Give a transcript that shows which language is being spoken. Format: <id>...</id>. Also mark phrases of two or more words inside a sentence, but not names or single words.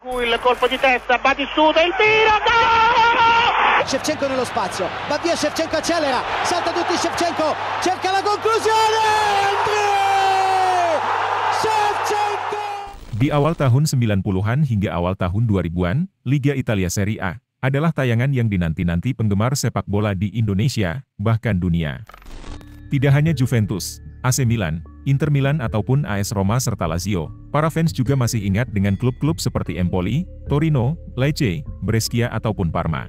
<it>Il colpo di testa, Batistuta, il tiro, gol! Shevchenko nello spazio, va via Shevchenko, accelera, salta tutti Shevchenko, cerca la conclusione, Andriy Shevchenko!</it> <id>Di awal tahun 90-an hingga awal tahun 2000-an, Liga Italia Serie A adalah tayangan yang dinanti-nanti penggemar sepak bola di Indonesia, bahkan dunia. Tidak hanya Juventus, AC Milan, Inter Milan ataupun AS Roma serta Lazio, para fans juga masih ingat dengan klub-klub seperti Empoli, Torino, Lecce, Brescia ataupun Parma.</id>